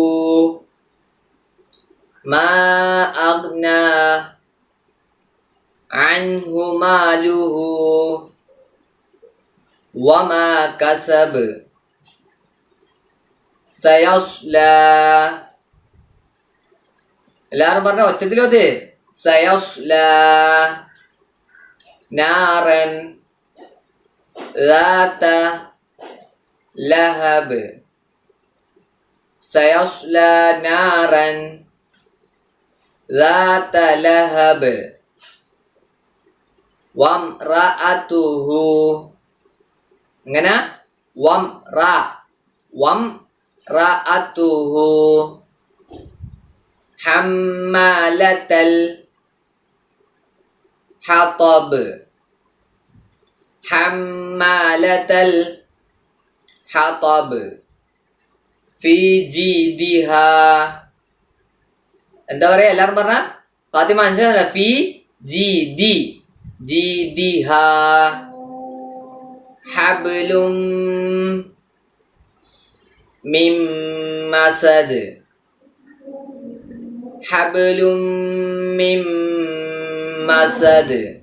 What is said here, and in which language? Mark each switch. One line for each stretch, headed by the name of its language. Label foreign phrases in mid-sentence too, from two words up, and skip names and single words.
Arabic: ما أغنى عنه ماله وما كسب سيصلى.
Malayalam: എല്ലാവരും പറഞ്ഞ ഒച്ചത്തിലോത്.
Arabic: سيصلى نارا ذات لهب. سيصلى نارا ذات لهب وامرأته എങ്ങനെ وامرأته حمالة الحطب حمالة الحطب في جيدها.
Malayalam: എന്താ പറയാ എല്ലാരും പറഞ്ഞ ഫാത്തിമ മനസ്സിലാ.
Arabic: في جيدها حبل من مسد حبل من مسد.